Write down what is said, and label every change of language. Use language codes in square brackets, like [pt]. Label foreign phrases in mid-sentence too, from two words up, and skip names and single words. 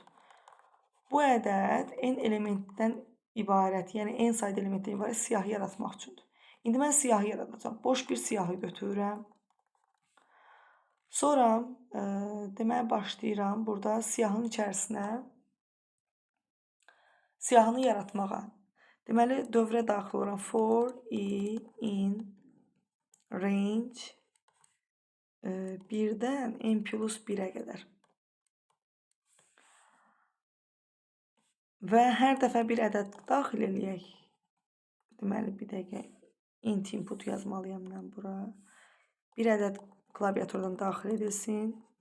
[az] Bu ədəd n elementdən ibarət, yəni n sayda elementdən ibarət siyahı yaratmaq üçündür. İndi mən siyahı yaradacağam. Boş bir siyahı götürürəm. Sonra deməli başlayıram burada siyahının içərisinə siyahını yaratmağa. Deməli dövrə daxil oluram. [en] For in range [az] 1-dən n plus 1-ə qədər. Və hər dəfə bir ədəd daxil eləyək. Deməli bir dəqiqə [en] int input [az] yazmalıyam mən bura. Bir ədəd klaviaturdan daxil edilsin.